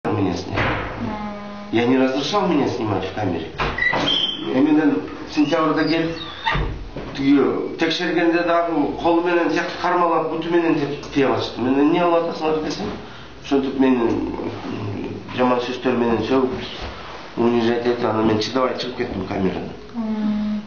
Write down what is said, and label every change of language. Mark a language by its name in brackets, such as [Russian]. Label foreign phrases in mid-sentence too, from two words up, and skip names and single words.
[Russian] меня снять. Я не разрешал меня снимать в камере. [Kyrgyz] Именно сентябрьда келип текшергенде дагы колу менен тияк кармалап буту менен тие баштым. Мен эмне кылып атасыңар десем, ошентип мени жаман сөздөр менен сөгүп унижать этип, анан мен чыдабай чыгып кеттим камерадан.